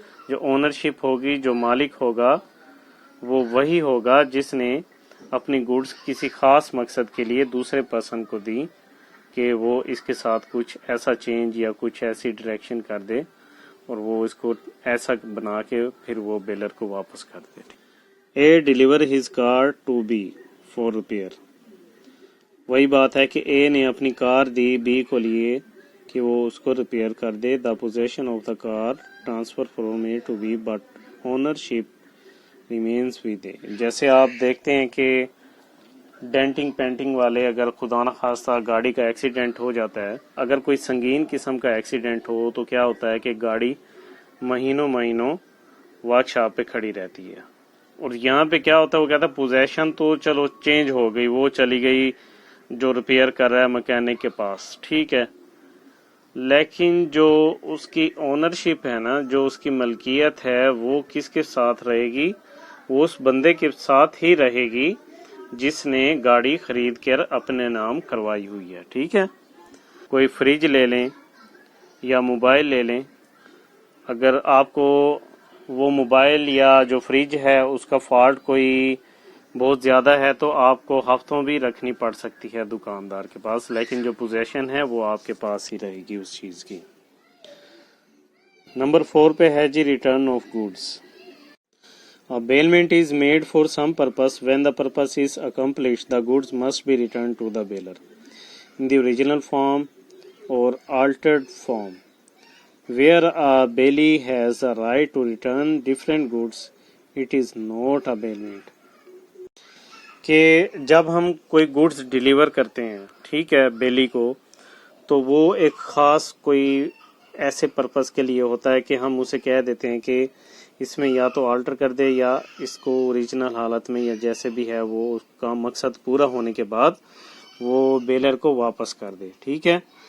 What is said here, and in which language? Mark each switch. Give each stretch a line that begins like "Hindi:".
Urdu: جو اونرشپ ہوگی, جو مالک ہوگا وہ وہی ہوگا جس نے اپنی گوڈس کسی خاص مقصد کے لیے دوسرے پرسن کو دی کہ وہ اس کے ساتھ کچھ ایسا چینج یا کچھ ایسی ڈائریکشن کر دے اور وہ اس کو ایسا بنا کے پھر وہ بیلر کو واپس کر دے.
English: A deliver his car to be for repair.
Urdu: وہی بات ہے کہ اے نے اپنی کار دی بی کو لیے کہ وہ اس کو ریپیئر کر دے.
English: The position of the car transfer from A to B but ownership remains with A.
Urdu: جیسے آپ دیکھتے ہیں کہ ڈینٹنگ پینٹنگ والے, اگر خدا نخواستہ گاڑی کا ایکسیڈنٹ ہو جاتا ہے, اگر کوئی سنگین قسم کا ایکسیڈنٹ ہو تو کیا ہوتا ہے کہ گاڑی مہینوں ورک شاپ پہ کھڑی رہتی ہے. اور یہاں پہ کیا ہوتا ہے, وہ کہتا ہے پوزیشن تو چلو چینج ہو گئی, وہ چلی گئی جو ریپیئر کر رہا ہے مکینک کے پاس. ٹھیک ہے. لیکن جو اس کی اونرشپ ہے نا, جو اس کی ملکیت ہے, وہ کس کے ساتھ رہے گی؟ وہ اس بندے کے ساتھ ہی رہے گی جس نے گاڑی خرید کر اپنے نام کروائی ہوئی ہے. ٹھیک ہے. کوئی فریج لے لیں یا موبائل لے لیں, اگر آپ کو وہ موبائل یا جو فریج ہے اس کا فالٹ کوئی بہت زیادہ ہے تو آپ کو ہفتوں بھی رکھنی پڑ سکتی ہے دکاندار کے پاس, لیکن جو پوزیشن ہے وہ آپ کے پاس ہی رہے گی اس چیز کی. نمبر 4 پہ ہے جی return of goods.
English: A bailment is made for some purpose. When the purpose is accomplished, the goods must be returned to the bailor in the original form or altered form. Where a bailee has a right to return different goods, it is not a bailment.
Urdu: کہ جب ہم کوئی goods deliver کرتے ہیں, ٹھیک ہے, بیلی کو, تو وہ ایک خاص کوئی ایسے پرپس کے لیے ہوتا ہے کہ ہم اسے کہہ دیتے ہیں کہ اس میں یا تو آلٹر کر دے یا اس کو اوریجنل حالت میں یا جیسے بھی ہے وہ اس کا مقصد پورا ہونے کے بعد وہ بیلر کو واپس کر دے. ٹھیک ہے.